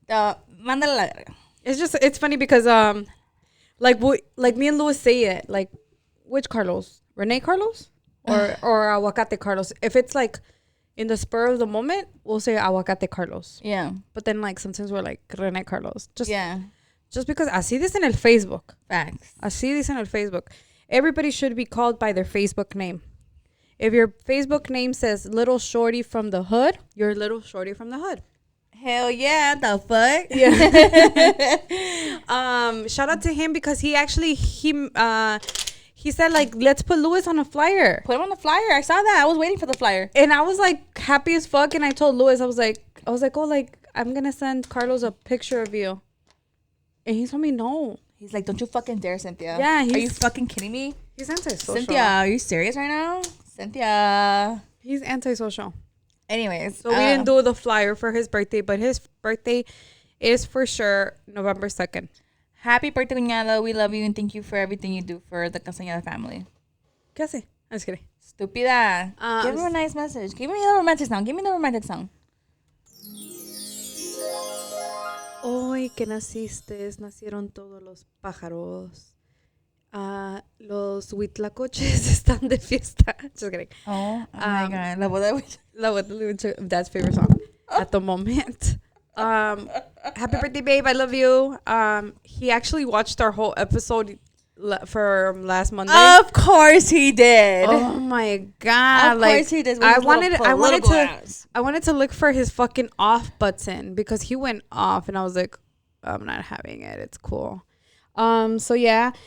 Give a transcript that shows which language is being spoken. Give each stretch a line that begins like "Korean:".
Spanish: Mándale la verga.
English: It's funny because like me and Louis say it, like, which Carlos? Rene Carlos or Aguacate Carlos? If it's like in the spur of the moment, we'll say Aguacate Carlos. Yeah. But then like sometimes we're like Rene Carlos. Just because
Spanish: así dicen el Facebook.
English: Facts.
Spanish: Así dicen el Facebook.
English: Everybody should be called by their Facebook name. If your Facebook name says Little Shorty from the Hood, you're Little Shorty from the Hood. Hell yeah, the fuck? Yeah. Shout out to him because he said, like, let's put Louis on a flyer. Put him on the flyer. I saw that. I was waiting for the flyer. And I was like happy as fuck. And I told Louis, I was like, oh, like, I'm gonna send Carlos a picture of you. And he told me no. He's like, don't you fucking dare, Cynthia. Yeah, are you fucking kidding me? He's antisocial. Cynthia, are you serious right now? Cynthia. He's antisocial. Anyways. So we didn't do the flyer for his birthday, but his birthday is for sure November 2nd. Happy birthday, cuñada. We love you and thank you for everything you do for the Castañeda family.
Spanish: ¿Qué hace?
English: I'm just kidding. Estúpida. Give her a nice message. Give me the romantic song. Give me the romantic song.
Spanish: Hoy que naciste, nacieron todos los pájaros. Los huitlacoches están de fiesta.
English: Just kidding. Oh my God.
Spanish: La boda de
English: Dad's favorite song at the moment. Happy birthday, babe. I love you. He actually watched our whole episode for last Monday. Of course he did. Oh my God. Of course he did. I wanted to look for his fucking off button because he went off and I was like, I'm not having it. It's cool. So yeah.